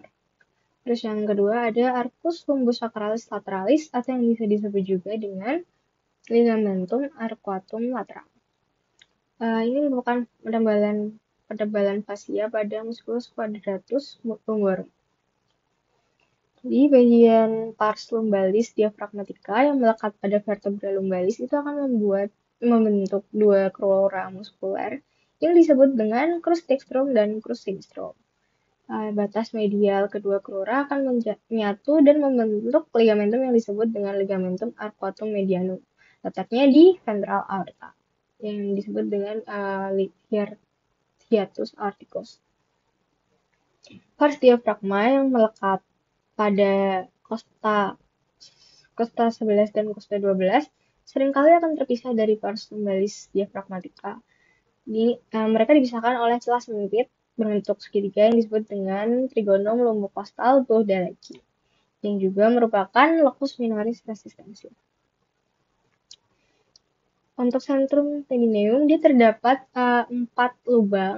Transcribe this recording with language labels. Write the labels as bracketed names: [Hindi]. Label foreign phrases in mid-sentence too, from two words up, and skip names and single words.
[Indonesian] Terus yang kedua ada [Latin] arcus lumbosacralis lateralis [Indonesian] atau yang bisa disebut juga dengan [Latin] ligamentum arcuatum lateral. [Indonesian] Ini merupakan penebalan fasia pada [Latin] musculus quadratus lumborum. [Indonesian] Jadi bagian [Latin] pars lumbalis [Indonesian] diafragmatika yang melekat pada [Latin] vertebra lumbalis [Indonesian] itu akan membentuk dua crura muskuler yang disebut dengan [Latin] crus dextrum [Indonesian] dan [Latin] crus sinistrum. [Indonesian] Batas medial kedua crura akan menyatu dan membentuk ligamentum yang disebut dengan [Latin] ligamentum arcuatum medianum. [Indonesian] Letaknya di ventral aorta yang disebut dengan [Latin] hiatus aorticus. [Indonesian] Pars diafragma yang melekat pada costa 11 dan costa 12 seringkali akan terpisah dari [Latin] pars lumbalis [Indonesian] diafragmatika. Mereka dipisahkan oleh celah sempit berbentuk segitiga yang disebut dengan [Latin] trigonum lumbocostal [Indonesian] Buhdaleki, yang juga merupakan [Latin] locus minoris resistensi. [Indonesian] Untuk [Latin] centrum tendineum, [Indonesian] dia terdapat 4 lubang.